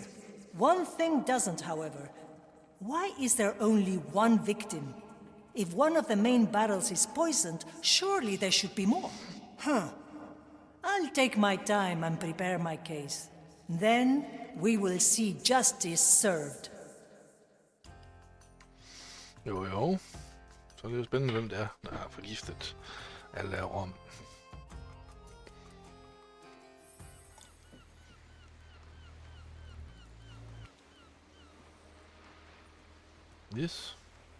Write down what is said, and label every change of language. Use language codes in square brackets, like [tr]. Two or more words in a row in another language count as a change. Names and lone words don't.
[en] One thing doesn't, however. Why is there only one victim? If one of the main barrels is poisoned, surely there should be more. I'll take my time and prepare my case. Then we will see justice served. [da] Jo. Så er det jo spændende, hvem det er, der har forgiftet alle rom. [en] Yes.